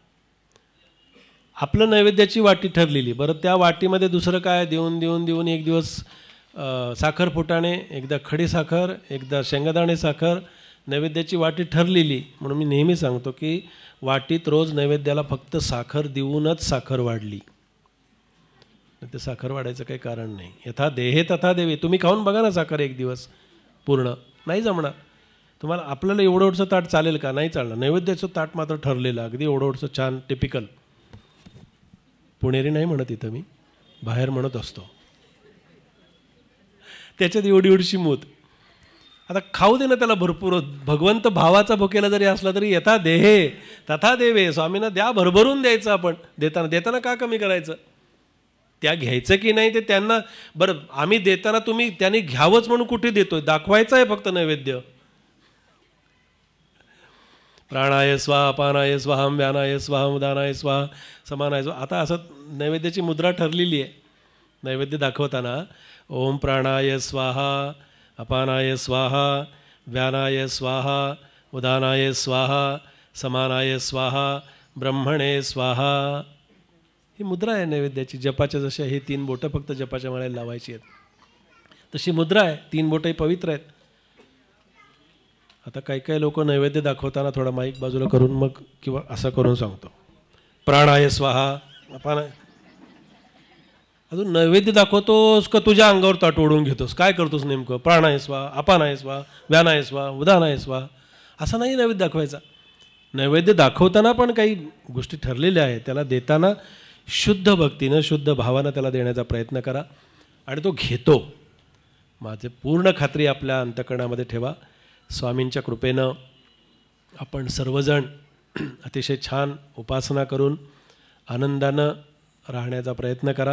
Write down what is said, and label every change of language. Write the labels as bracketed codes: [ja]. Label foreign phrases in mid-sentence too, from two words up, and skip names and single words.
[mr] आपलं नैवेद्याची वाटी ठरलेली, बरं त्या वाटीमध्ये दुसरं काय देऊन एक दिवस साखर फुटाणे, एकदा खडी साखर, एकदा शेंगदाणे साखर, नैवेद्याची वाटी ठरलेली. म्हणून मी नेहमी सांगतो की वाटीत रोज नैवेद्याला फक्त साखर देऊनच साखर वाढली, ते साखर वाढायचं काही कारण नाही. [sa] यथा देहे तथा देवे. [mr] तुम्ही खाऊन बघा ना साखर एक दिवस पूर्ण, नाही जमणार तुम्हाला. आपल्याला एवढं ताट चालेल का? नाही चालणार. नैवेद्याचं ताट मात्र ठरलेलं, अगदी एवढं छान टिपिकल. पुणेरी नाही म्हणत इथं, मी बाहेर म्हणत असतो. त्याच्यात एवढीशी मूत. आता खाऊ दे ना त्याला भरपूर. भगवंत भावाचा भुकेला जरी असला तरी [sa] यथा देहे तथा देवे. [mr] स्वामींना द्या, भरभरून द्यायचं. आपण देताना का कमी करायचं? त्या घ्यायचं की नाही ते त्यांना, बरं आम्ही देताना त्यांनी घ्यावंच म्हणून कुठे देतोय? दाखवायचं आहे फक्त नैवेद्य. [sa] प्राणाय स्वाहा अपानाय स्वाहा व्यानाय स्वाहा उदानाय स्वाहा समानाय स्वाहा. [mr] आता असं नैवेद्याची मुद्रा ठरलेली आहे. नैवेद्य दाखवताना [sa] ओम प्राणाय स्वाहा अपानाय स्वाहा व्यानाय स्वाहा उदानाय स्वाहा समानाय स्वाहा ब्रह्मणे स्वाहा, [mr] ही मुद्रा आहे नैवेद्याची. जपाच्या जशा हे 3 बोटं फक्त जपाच्या माळ्याला लावायची आहेत तशी मुद्रा आहे. 3 बोटंही पवित्र आहेत. आता काही लोक नैवेद्य दाखवताना थोडा माईक बाजूला करून मग किंवा असं करून सांगतो [sa] प्राणाय स्वाहा अपानाय. [mr] अजून नैवेद्य दाखवतोस का तुझ्या अंगावर ताट ओढून घेतोस? काय करतोस नेमकं? [sa] प्राणाय स्वाहा अपानाय स्वाहा व्यानाय स्वाहा उदानाय स्वाहा [mr] असं नाही नैवेद्य दाखवायचा. नैवेद्य दाखवताना पण काही गोष्टी ठरलेल्या आहेत. त्याला देताना शुद्ध भक्तीनं शुद्ध भावानं त्याला देण्याचा प्रयत्न करा आणि तो घेतो. माझे पूर्ण खात्री आपल्या अंतःकरणामध्ये ठेवा. स्वामींच्या कृपेनं आपण सर्वजण अतिशय छान उपासना करून आनंदानं राहण्याचा प्रयत्न करा.